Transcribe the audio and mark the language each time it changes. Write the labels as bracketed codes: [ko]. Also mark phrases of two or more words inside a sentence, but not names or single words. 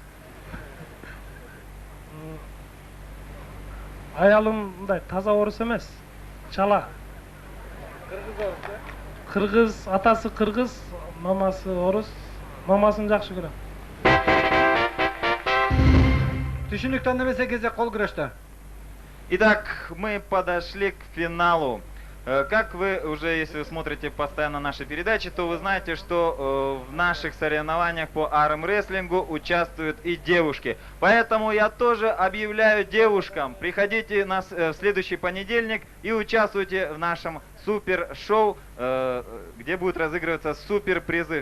[ky] Аялым мындай таза орус эмес, чала. Кыргыз, атасы кыргыз, мамасы орус, мамасын жакшы көрөм. Түшүнүктүү немесе кезек кол күрөштө. [ru] Итак, мы подошли к финалу. Как вы уже, если вы смотрите постоянно наши передачи, то вы знаете, что в наших соревнованиях по армрестлингу участвуют и девушки. Поэтому я тоже объявляю девушкам, приходите в следующий понедельник и участвуйте в нашем супер-шоу, где будут разыгрываться супер-призы.